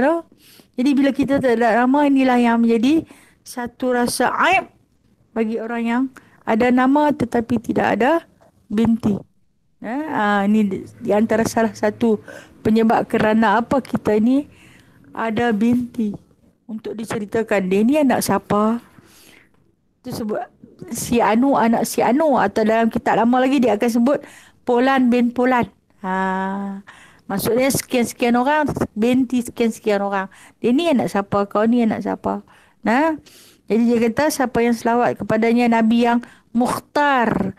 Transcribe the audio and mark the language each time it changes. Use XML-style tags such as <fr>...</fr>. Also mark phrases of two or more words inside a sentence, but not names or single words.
<ms>Jadi bila kita tak ada nama, inilah yang menjadi satu rasa aib bagi orang yang ada nama tetapi tidak ada binti. Ini di antara salah satu penyebab kerana apa kita ni ada binti. Untuk diceritakan, dia ni anak siapa? Itu sebut si Anu, anak si Anu. Atau dalam kitab lama lagi dia akan sebut Polan bin Polan. Maksudnya sekian-sekian orang, binti sekian-sekian orang. Dia ni anak siapa? Kau ni anak siapa? Jadi dia kata siapa yang selawat kepadanya, Nabi yang Mukhtar.</ms>